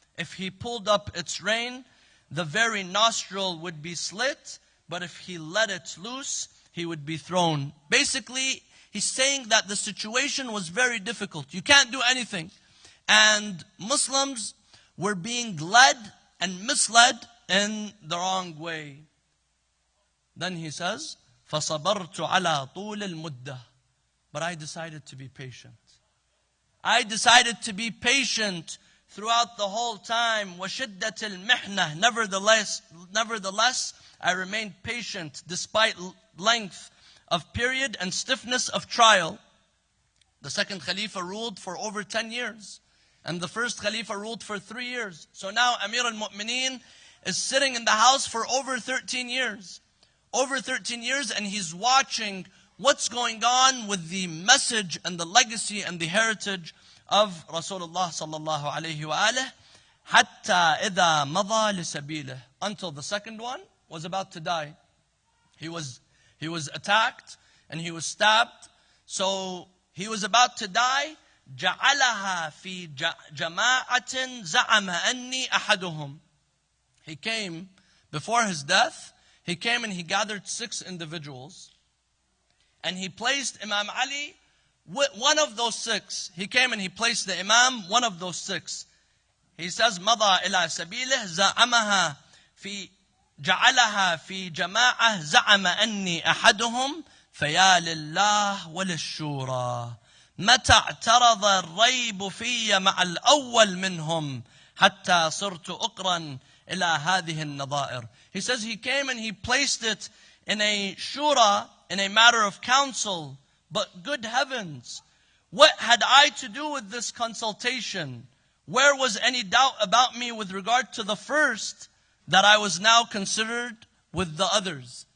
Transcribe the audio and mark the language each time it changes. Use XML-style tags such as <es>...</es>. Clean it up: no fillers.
<en>If he pulled up its rein, the very nostril would be slit, but if he let it loose, he would be thrown. Basically, he's saying that the situation was very difficult. You can't do anything. And Muslims were being led and misled in the wrong way. Then he says,</en> <ar>فَصَبَرْتُ عَلَى طُولِ الْمُدَّةِ.</ar> <en>But I decided to be patient. I decided to be patient throughout the whole time.</en> <ar>وَشِدَّةِ الْمِحْنَةِ.</ar> <en>Nevertheless, I remained patient despite length of period and stiffness of trial. The second Khalifa ruled for over 10 years. And the first Khalifa ruled for 3 years. So now Amir al-Mu'mineen is sitting in the house for over 13 years. Over 13 years, and he's watching what's going on with the message and the legacy and the heritage of Rasulullah sallallahu alayhi wa alihi.</en> <ar>حَتَّى إِذَا مَضَى لِسَبِيلِهِ.</ar> <en>Until the second one was about to die. He was attacked and he was stabbed. So he was about to die.</en> <ar>جعلها في جماعة زعم أني أحدهم.</ar> <en>He came, before his death, he came and he gathered 6 individuals. And he placed Imam Ali, one of those 6. He came and he placed the Imam, one of those 6. He says,</en> <ar>مضى إلى سبيله زعمها في جعلها في جماعة زعم أني أحدهم فيا لله وللشورى متى اعترض الريب في مع الأول منهم حتى صرت أقرا إلى هذه النظائر.</ar> <en>He says he came and he placed it in a shura, in a matter of counsel. But good heavens, what had I to do with this consultation? Where was any doubt about me with regard to the first, that I was now considered with the others?</en>